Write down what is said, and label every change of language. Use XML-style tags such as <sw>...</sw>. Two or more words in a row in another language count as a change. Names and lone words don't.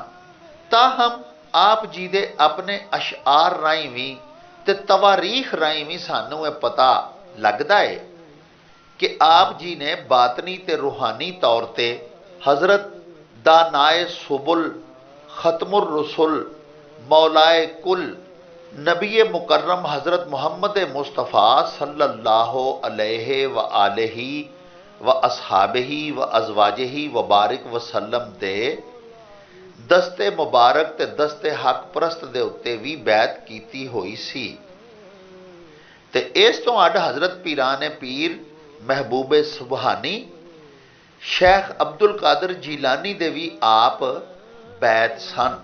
<pa>تاہم آپ جی دے اپنے اشعار راہیں بھی تے تواریخ راہیں بھی سانوں یہ پتہ لگدا ہے کہ آپ جی نے باطنی تے روحانی طور تے حضرت دانائے سبل ختم الرسل مولائے کل نبی مکرم حضرت محمد مصطفیٰ</pa> <ar>صلى الله عليه وآله وأصحابه وأزواجه وبارك وسلم</ar> <pa>دے دست مبارک تے دست حق پرست دے اتے بھی بیعت کیتی ہوئی سی. تے اس توں اڈ حضرت پیران پیر محبوب سبحانی شیخ عبدالقادر جیلانی دے بھی آپ بیعت سن.</pa>